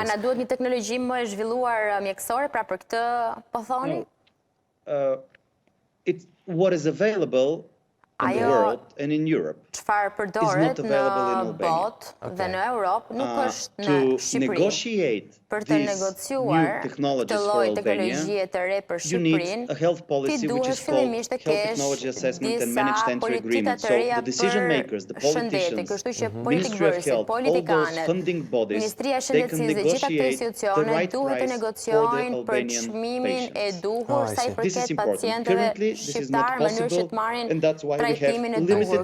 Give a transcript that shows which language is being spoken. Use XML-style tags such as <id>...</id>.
<sq>A na duhet një teknologji më e zhvilluar mjekësore, pra për këtë po thoni?</sq> <en>It's what is available in the world and in Europe.</en> <sq>Çfarë përdoret në botë dhe në Europë nuk është në Shqipëri. Për të negociuar këtë lloj teknologjie të re për Shqipërinë, ti duhet fillimisht të kesh disa politika të reja për shëndetin, kështu që politikbërësit, politikanët, Ministria e Shëndetësisë dhe gjitha këto institucionet duhet të negociojnë për çmimin e duhur sa i përket pacientëve shqiptar në mënyrë që të marrin trajtimin e duhur.</sq>